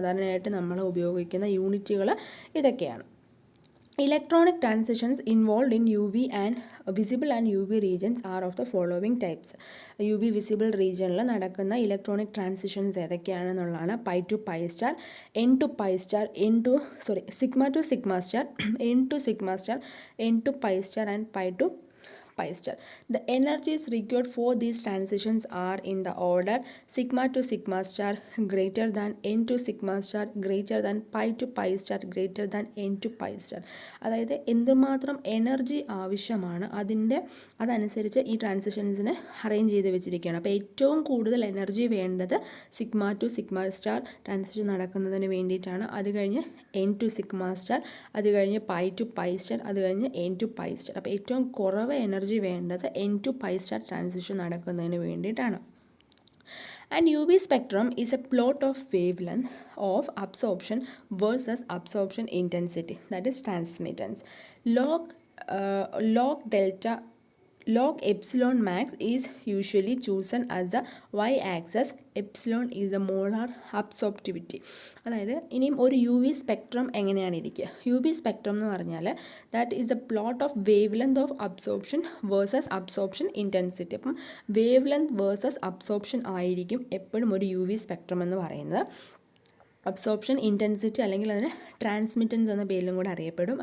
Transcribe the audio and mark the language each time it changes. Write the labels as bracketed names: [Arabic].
[Malayalam] സാധാരണയായിട്ട് നമ്മൾ ഉപയോഗിക്കുന്ന യൂണിറ്റുകൾ ഇതൊക്കെയാണ്. [English] Electronic transitions involve in U V and visible and U V regions are of the following types. [Malayalam] U V visible റീജിയനിൽ നടക്കുന്ന electronic transitions ഏതൊക്കെയാണെന്നുള്ളതാണ്: pi to pi star, N two pi star, sigma to sigma star, N two sigma star, N two pi star and pi to pi star. [English] The energies required for these transitions are in the order sigma to sigma star greater than n to sigma star greater than pi to pi star greater than n to pi star. [Malayalam] അതായത് എന്തുമാത്രം energy ആവശ്യമാണ് അതനുസരിച്ച് ഈ ട്രാൻസിഷൻസിനെ arrange ചെയ്ത് വെച്ചിരിക്കുകയാണ്. അപ്പോൾ ഏറ്റവും കൂടുതൽ എനർജി വേണ്ടത് sigma to sigma star transition നടക്കുന്നതിന് വേണ്ടിയിട്ടാണ്. അത് കഴിഞ്ഞ് എൻ ടു സിഗ്മ സ്റ്റാർ, അത് കഴിഞ്ഞ് പൈ ടു പൈ സ്റ്റാർ, അത് കഴിഞ്ഞ് എൻ ടു പൈ സ്റ്റാർ. അപ്പോൾ ഏറ്റവും കുറവ് എനർജി വേണ്ടത് N two pi star transition നടക്കുന്നതിന് വേണ്ടിയിട്ടാണ്. [English] And UV spectrum is a plot of wavelength of absorption versus absorption intensity, that is transmittance. Log delta log epsilon max is usually chosen as the y-axis. Epsilon is the molar absorptivity. [Malayalam] അതായത് ഇനിയും ഒരു U V spectrum എങ്ങനെയാണ് ഇരിക്കുക? U V spectrum എന്ന് പറഞ്ഞാൽ [English] That is the plot of wavelength of absorption versus absorption intensity. [Malayalam] അപ്പം wave length versus absorption ആയിരിക്കും എപ്പോഴും ഒരു യു വി സ്പെക്ട്രം എന്ന് പറയുന്നത്. അബ്സോർപ്ഷൻ ഇൻറ്റൻസിറ്റി അല്ലെങ്കിൽ അതിന് ട്രാൻസ്മിറ്റൻസ് എന്ന പേരിലും കൂടെ അറിയപ്പെടും.